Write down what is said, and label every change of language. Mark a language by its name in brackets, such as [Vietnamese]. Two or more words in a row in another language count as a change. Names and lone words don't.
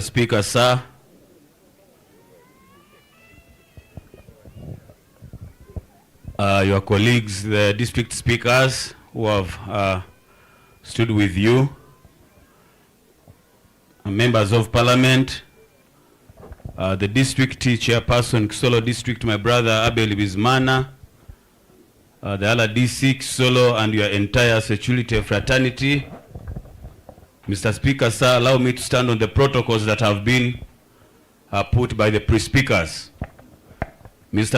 [English] Speaker, sir, your colleagues, the district speakers who have stood with you, members of parliament, the district chairperson, Kisoro district, my brother Abel Bizmana, the other DC, Kisoro, and your entire security fraternity. Mr. Speaker, sir, allow me to stand on the protocols that have been put by the pre-speakers. Mr.